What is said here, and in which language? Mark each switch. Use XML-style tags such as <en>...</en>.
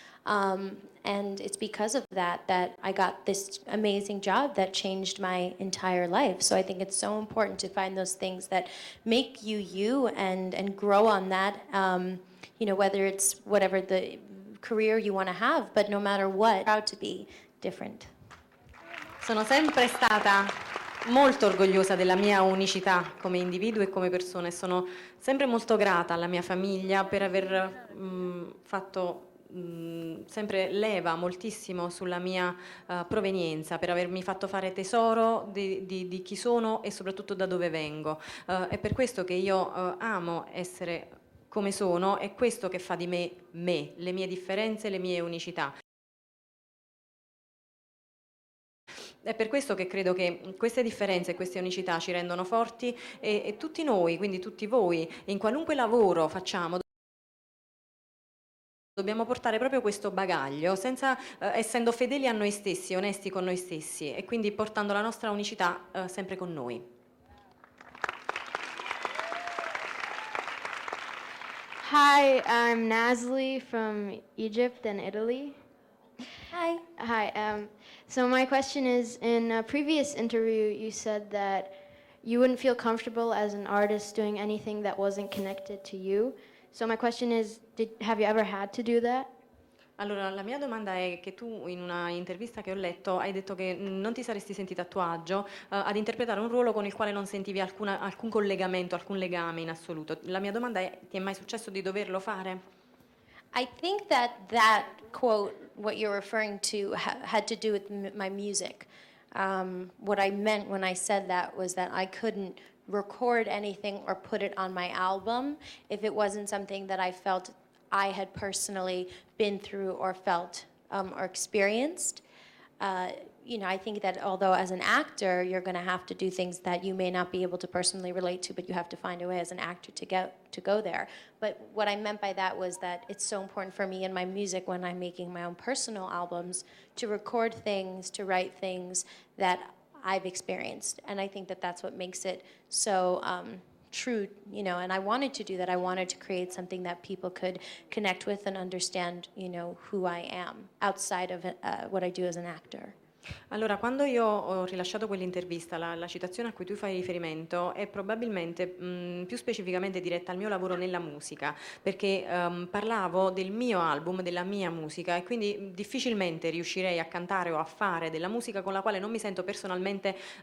<en>And it's because of that that I got this amazing job that changed my entire life. So I think it's so important to find those things that make you you and grow on that, whether it's whatever the career you want to have, but no matter what, proud to be different.</en> <it>Sono sempre stata molto orgogliosa della mia unicità come individuo e come persona e sono sempre molto grata alla mia famiglia per aver fatto sempre leva moltissimo sulla mia provenienza, per avermi fatto fare tesoro di chi sono e soprattutto da dove vengo. È per questo che io amo essere come sono, è questo che fa di me me, le mie differenze, le mie unicità. È per questo che credo che queste differenze e queste unicità ci rendono forti e tutti noi, quindi tutti voi, in qualunque lavoro facciamo, dobbiamo portare proprio questo bagaglio, essendo fedeli a noi stessi, onesti con noi stessi e quindi portando la nostra unicità sempre con noi.</it> <en>Hi, I'm Nazli from Egypt and Italy. Hi. Hi. So my question is, in a previous interview, you said that you wouldn't feel comfortable as an artist doing anything that wasn't connected to you. So my question is, have you ever had to do that?</en> <it>Allora, la mia domanda è che tu in una intervista che ho letto hai detto che non ti saresti sentita a tuo agio ad interpretare un ruolo con il quale non sentivi alcun collegamento, alcun legame in assoluto. La mia domanda è, ti è mai successo di doverlo fare?</it> <en>I think that quote, what you're referring to, had to do with my music. What I meant when I said that was that I couldn't record anything or put it on my album if it wasn't something that I felt I had personally been through or felt or experienced. I think that although as an actor, you're going to have to do things that you may not be able to personally relate to, but you have to find a way as an actor to go there. But what I meant by that was that it's so important for me in my music when I'm making my own personal albums to record things, to write things that I've experienced. And I think that that's what makes it so true, and I wanted to do that. I wanted to create something that people could connect with and understand, who I am outside of what I do as an actor.</en> <it>Allora, quando io ho rilasciato quell'intervista, la citazione a cui tu fai riferimento è probabilmente più specificamente diretta al mio lavoro nella musica, perché parlavo del mio album, della mia musica e quindi difficilmente riuscirei a cantare o a fare della musica con la quale non mi sento personalmente</it>